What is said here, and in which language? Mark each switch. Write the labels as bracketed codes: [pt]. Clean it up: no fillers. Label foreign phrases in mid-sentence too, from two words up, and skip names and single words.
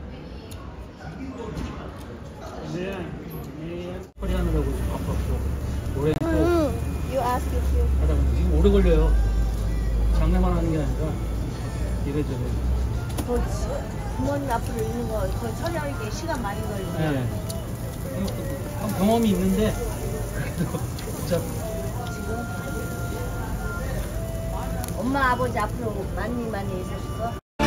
[tl] Hindi yan. [ko] 빨리 하느라고 바빴어. 오래 또 You ask if you. 하다 보니 지금 오래 걸려요. 장난만 하는 게 아니라 이래저래. 부모님 앞으로 있는 거 거의 처리하기에 시간 많이 걸리네. 네. 경험이 있는데 그래도 진짜 엄마 아버지 앞으로 많이 있으실 거?